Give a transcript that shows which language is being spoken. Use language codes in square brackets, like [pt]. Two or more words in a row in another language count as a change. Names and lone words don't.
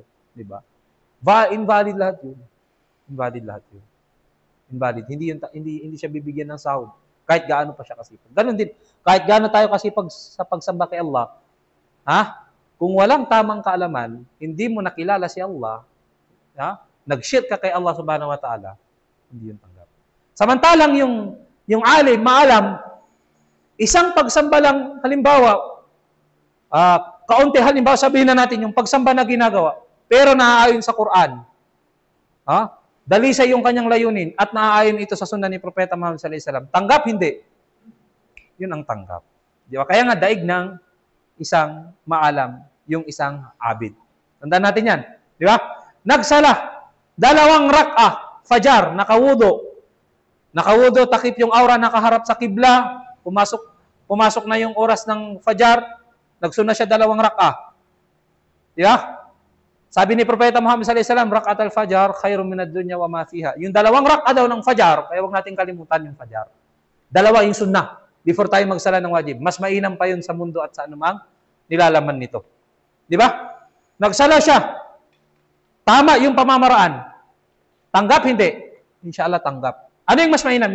[tl] Di ba? Invalid lahat yun. Invalid lahat yun. Invalid. Hindi siya bibigyan ng sahod. Kahit gaano pa siya kasipag. Ganun din. Kahit gaano tayo kasipag sa pagsamba kay Allah, kung walang tamang kaalaman, hindi mo nakilala si Allah, nag-shirk ka kay Allah [ar] سبحانه وتعالى, [tl] hindi yun tanggap. Samantalang yung alim, maalam, isang pagsamba lang, halimbawa, kaunti halimbawa, sabihin na natin yung pagsamba na ginagawa, pero naaayon sa Quran, dalisay yung kanyang layunin, at naaayon ito sa sunna ni Propeta Muhammad [ar] صلى الله عليه وسلم, [tl] tanggap, hindi. Yun ang tanggap. Di ba? Kaya nga, daig ng isang maalam, yung isang abid. Tandaan natin yan. Di ba? Nagsala, 2 rak'ah, fajar, nakawudo. Nakawudo, takip yung aura, nakaharap sa kibla, pumasok na yung oras ng fajar, nagsuna siya 2 rak'ah. Di ba? Sabi ni Propeta Muhammad [ar] صلى الله عليه وسلم, ركعتا الفجر خير من الدنيا وما فيها. [tl] Yung 2 rak'ah daw ng fajar, kaya huwag natin kalimutan yung fajar. 2 yung sunnah, before tayo magsala ng wajib. Mas mainam pa yun sa mundo at sa anumang nilalaman nito. Di ba? Nagsala siya. Tama yung pamamaraan. Tanggap, hindi? Inshallah, tanggap. Ano yung mas mainam?